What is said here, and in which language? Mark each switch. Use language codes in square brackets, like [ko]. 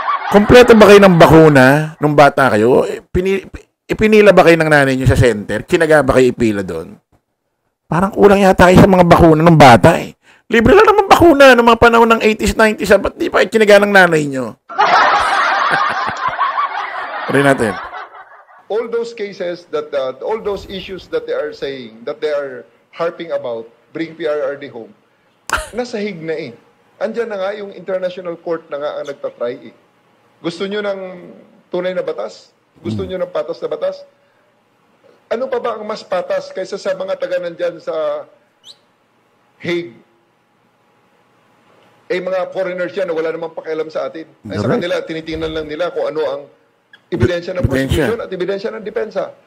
[tl] Kompleto ba kayo ng bakuna nung bata kayo? Ipinila ba kayo ng nanay nyo sa center? Kinaga ba kayo ipila doon? Parang kulang yata kayo sa mga bakuna ng bata eh. Libre lang naman bakuna ng mga panahon ng 80s, 90s. Ba't di pa kinaga ng nanay nyo? Rin natin. [en] All those cases all those issues that they are saying, that they are harping about, bring PRRD home, [tl] nasa hig na eh. Andyan na nga yung international court na nga ang nagtatry eh. Gusto nyo ng tunay na batas? Gusto nyo ng patas na batas? Ano pa ba ang mas patas kaysa sa mga taga nandyan sa Hague? Eh, mga foreigners yan na wala namang pakialam sa atin. Ay, sa kanila, tinitingnan lang nila kung ano ang ebidensya ng prosecution at ebidensya ng depensa.